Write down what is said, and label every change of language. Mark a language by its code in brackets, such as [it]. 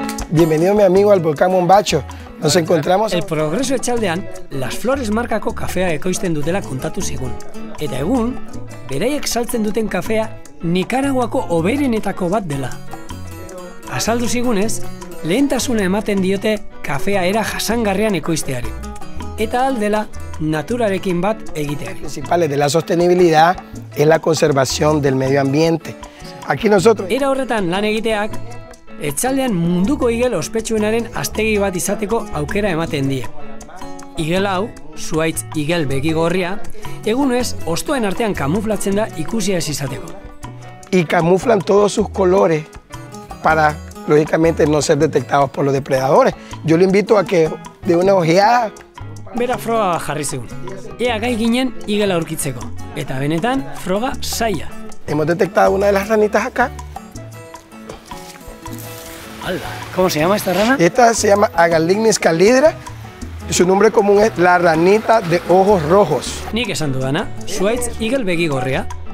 [es] Bienvenido mi amigo al volcán Monbatxo. Nos encontramos... [eu] El Progreso etxaldean, Las Flores markako kafea ekoizten dutela kontatu zigun. Eta egun, beraiek saltzen duten kafea Nikaraguako hoberenetako bat dela. Azaldu zigunez, lehentasuna ematen diote kafea era jasangarrian ekoizteari. Eta aldela naturarekin bat egiteari. [es] Principales de la sostenibilidad es la conservación del medio ambiente. Aquí nosotros... [eu] Era horretan lan egiteak, etxaldean munduko igel ospetsuenaren aztegi bat izateko aukera ematen die. Igel hau, zuhaitz igel begigorria, egunez hostoen artean kamuflatzen da ikusia ez izateko. [es] Y camuflan todos sus colores para, lógicamente, no ser detectados por los depredadores. Yo le invito a que de una ojeada... [eu] Bera froga jarri zegun. Ea gai ginen igela aurkitzeko. Eta benetan froga zaila. [es] Hemos detectado una de las ranitas acá. Alda, ¿cómo se llama esta rana? Esta se llama Agalignis calidra Su nombre común es la ranita de ojos rojos. [eu] Nik esan dudana, zuaitz igel begigorria.